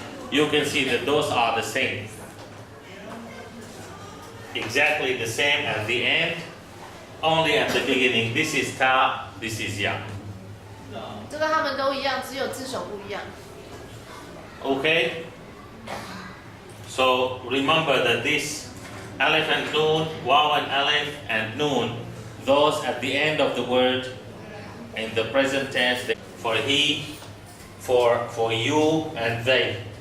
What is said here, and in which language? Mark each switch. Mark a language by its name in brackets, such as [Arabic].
[English] You can see that those are the same. Exactly the same at the end, only at the beginning. This is ta, this is ya. [Chinese] 这个他们都一样，只有字首不一样。 [English] Okay? So remember that this alif and noon, waw and alif and noon, those at the end of the word in the present tense, for he, for you and they.